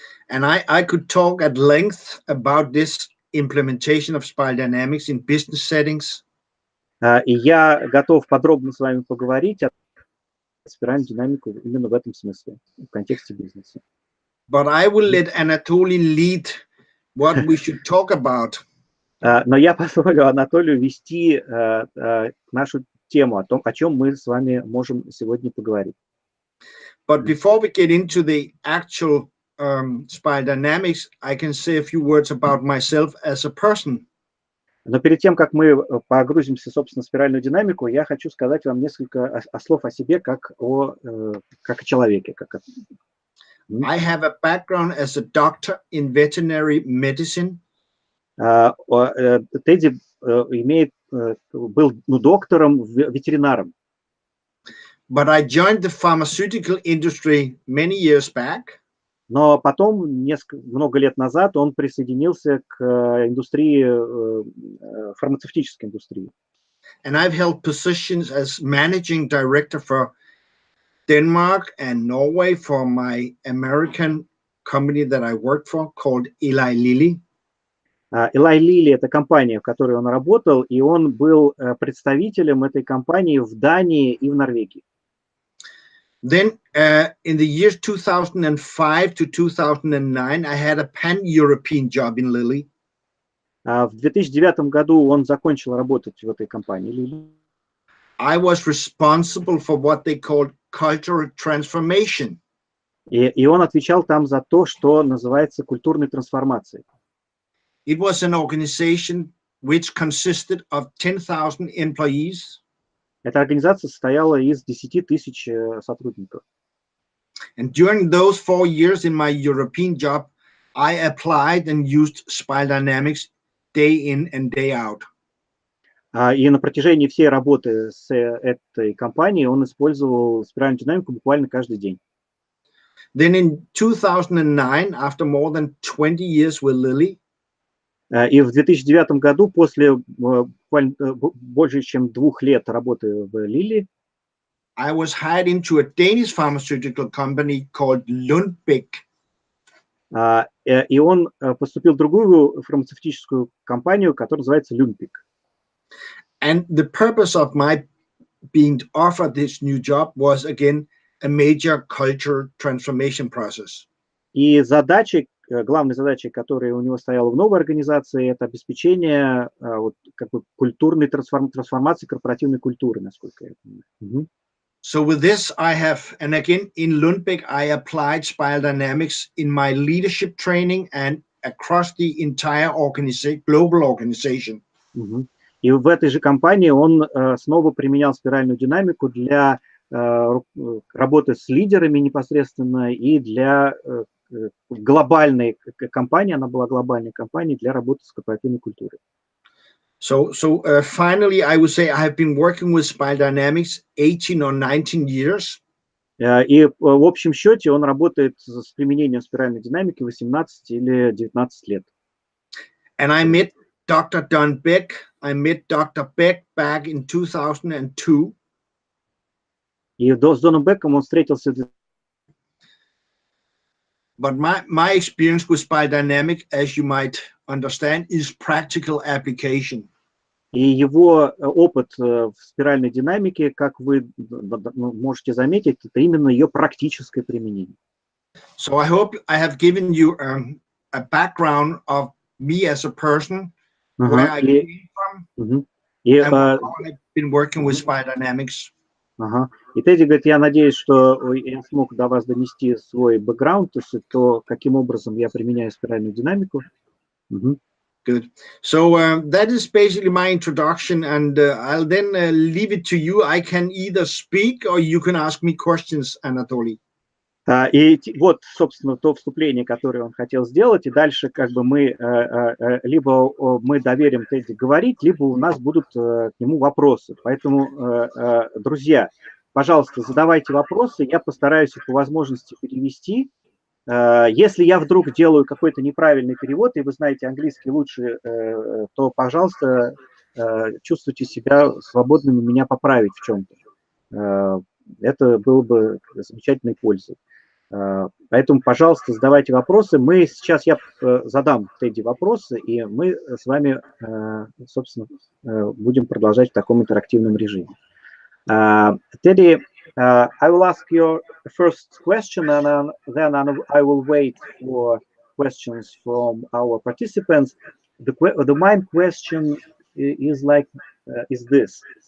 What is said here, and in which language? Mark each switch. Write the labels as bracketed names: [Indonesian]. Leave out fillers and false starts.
[English] And I could talk at length about this implementation of spiral dynamics in business settings. [Russian] И я готов подробно с вами поговорить о спиральной динамике именно в этом смысле, в контексте бизнеса. [English] But I will let Anatoly lead what we should talk about. [Russian] Но я позволю Анатолию вести нашу тему, о чем мы с вами можем сегодня поговорить. [English] But before we get into the actual spiral dynamics, I can say a few words about myself as a person. [Russian] Но перед тем, как мы погрузимся, собственно, в спиральную динамику, я хочу сказать вам несколько слов о себе, как о человеке. [English] I have a background as a doctor in veterinary medicine. [Russian] Тедди был доктором, ветеринаром. [English] But I joined the pharmaceutical industry many years back. [Russian] Но потом, много лет назад, он присоединился к индустрии, фармацевтической индустрии. [English] And I've held positions as managing director for Denmark and Norway for my American company that I worked for called Eli Lilly. [Russian] Eli Lilly — это компания, в которой он работал, и он был представителем этой компании в Дании и в Норвегии. [English] Then in the years 2005 to 2009, I had a pan-European job in Lilly. [Russian] В 2009 году он закончил работать в этой компании Lilly. [English] I was responsible for what they called cultural transformation. [Russian] И он отвечал там за то, что называется культурной трансформацией. [English] It was an organization which consisted of 10,000 employees. [Russian] Эта организация состояла из 10 тысяч сотрудников. [English] And during those 4 years in my European job, I applied and used spiral dynamics day in and day out. [Russian] И на протяжении всей работы с этой компанией он использовал спиральную динамику буквально каждый день. [English] Then in 2009, after more than 20 years with Lilly, [Russian] и в 2009 году, после больше чем 2 лет работы в Лилли, [English] I was hired into a Danish pharmaceutical company called Lundbeck. [Russian] И он поступил в другую фармацевтическую компанию, которая называется Lundbeck. [English] And the purpose of my being offered this new job was again a major culture transformation process. [Russian] И главной задачей, которая у него стояла в новой организации, это обеспечение культурной трансформации корпоративной культуры, насколько я понимаю. [English] So with this, and again in Lundbeck, I applied spiral dynamics in my leadership training and across the entire global organization. [Russian] И в этой же компании он снова применял спиральную динамику для работы с лидерами непосредственно и для глобальной компании, она была глобальной компанией для работы с корпоративной культурой. [English] So finally, I would say I have been working with spiral dynamics 18 or 19 years. [Russian] И в общем счете он работает с применением спиральной динамики 18 или 19 лет. [English] And I met Dr. Don Beck. I met Dr. Beck back in 2002. [Russian] И с Доном Беком он встретился. [English] But my experience with spiral dynamic, as you might understand, is practical application. [Russian] И его опыт в спиральной динамике, как вы можете заметить, это именно ее практическое применение. [English] So I hope I have given you a background of me as a person, where I came from, and how I've been working with spiral dynamics. [Russian] И Тедди говорит, я надеюсь, что я смог до вас донести свой бэкграунд, то есть то, каким образом я применяю спиральную динамику. [English] Good. So that is basically my introduction, and I'll then leave it to you. I can either speak or you can ask me questions, Anatoly. [Russian] И вот, собственно, то вступление, которое он хотел сделать, и дальше как бы мы либо мы доверим Тедди говорить, либо у нас будут к нему вопросы. Поэтому, друзья, пожалуйста, задавайте вопросы, я постараюсь их по возможности перевести. Если я вдруг делаю какой-то неправильный перевод, и вы знаете английский лучше, то, пожалуйста, чувствуйте себя свободными меня поправить в чем-то. Это было бы замечательной пользой. Поэтому, пожалуйста, задавайте вопросы. Я задам Тедди вопросы, и мы с вами, собственно, будем продолжать в таком интерактивном режиме. [English] Teddy, I will ask your first question, and then I will wait for questions from our participants. The main question is this.